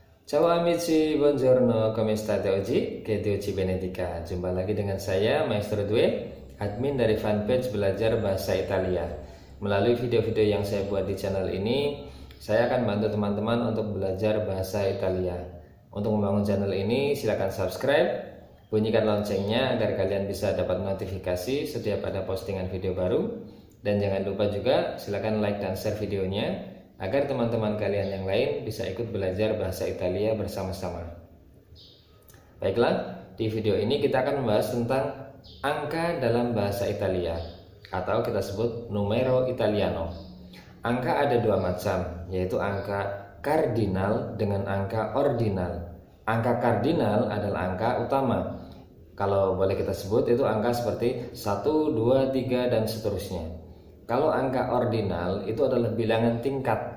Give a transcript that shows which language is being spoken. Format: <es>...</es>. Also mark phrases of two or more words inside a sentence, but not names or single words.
<it>Ciao amici, buongiorno, come state oggi? Che Dio ci benedica.</it> <id>Jumpa lagi dengan saya, Maestro Due, admin dari fanpage Belajar Bahasa Italia. Melalui video-video yang saya buat di channel ini, saya akan bantu teman-teman untuk belajar bahasa Italia. Untuk membangun channel ini, silakan subscribe, bunyikan loncengnya agar kalian bisa dapat notifikasi setiap ada postingan video baru. Dan jangan lupa juga silakan like dan share videonya agar teman-teman kalian yang lain bisa ikut belajar bahasa Italia bersama-sama. Baiklah, di video ini kita akan membahas tentang angka dalam bahasa Italia atau kita sebut</id> <it>numero italiano.</it> <id>Angka ada dua macam, yaitu angka kardinal dengan angka ordinal. Angka kardinal adalah angka utama. Kalau boleh kita sebut itu angka seperti 1, 2, 3 dan seterusnya. Kalau angka ordinal itu adalah bilangan tingkat.</id>